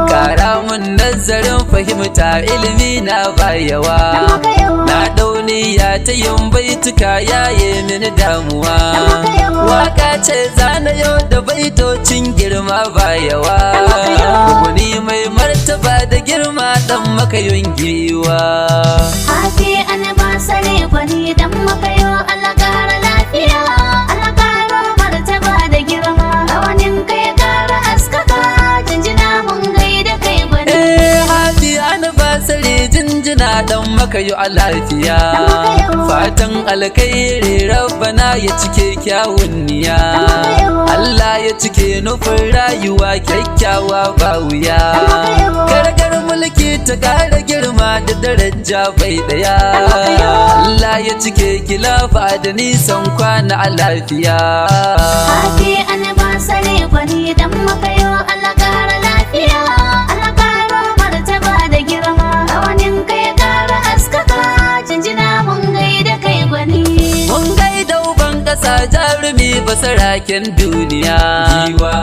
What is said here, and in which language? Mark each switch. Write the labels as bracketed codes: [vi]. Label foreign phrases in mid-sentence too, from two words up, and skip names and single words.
[ha] Ƙara mun nazarin fahimta, ilimi na bayawa. Dan makayo. Na ɗau niyya ta yin baituka, yaye mini damuwa. Dan makayo. Waka ce zana yau da baitocin girma bayawa. Dan makayo. Gwani mai martaba da girma, dan makayun giwa. [en] Happy anniversary [ha] gwani dan makayo, Allah ƙara lafiya, Allah ƙara martaba da girma. Rawanin kai ƙara haskaka, jinjina mun gaida kai gwani. [en] Eh, happy anniversary, [ha] jinjina dan makayo a lafiya. Dan makayo. Fatan alkhairi Rabbana ya cike kyawun niyya. Dan makayo. Allah ya cike nufin rayuwa kyakkyawa ba wuya. Dan makayo. Karagar mulki ta ƙara girma da daraja bai ɗaya. Dan makayo. Allah ya cike kilafa da nisan kwana a lafiya. [en] Happy anniversary [ha] gwani dan makayo, Allah ƙara lafiya, Allah ƙara martaba da girma. Rawanin kai ƙara haskaka, jinjina mun gaida kai gwani. Mun gaida uban ƙasa jarumi basaraken duniya. Giwa.